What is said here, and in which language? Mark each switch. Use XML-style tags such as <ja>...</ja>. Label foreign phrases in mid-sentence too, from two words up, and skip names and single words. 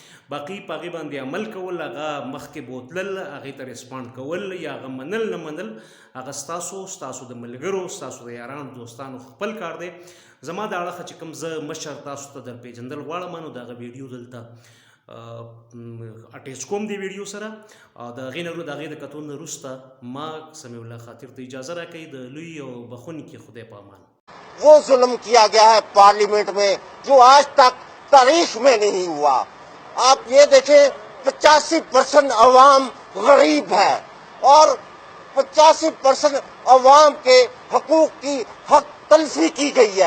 <ps>باقي په هغې باندې عمل کول، هغه مخکې بوتلل، هغې ته ریسپانډ کول یا هغه منل نه منل هغه ستاسو د ملګرو، ستاسو د یارانو دوستانو خپل کار دی. زما د اړخه چې کوم زه مشر تاسو ته در پیژندل غواړم نو د هغه ویډیو دلته اټیچ کوم دی ویډیو سره. د هغې د هغې د کتو نه وروسته ما سمیع الله خاطر ته اجازه راکوي. د لوی او بخونکي خدای په امان.</ps> <ur>وہ ظلم کیا گیا ہے پارلیمنٹ میں جو آج تک تاریخ میں نہیں ہوا. آپ یہ دیکھیں 85% عوام غریب ہے اور 85% عوام کے حقوق کی حق تلفی کی گئی ہے.</ur>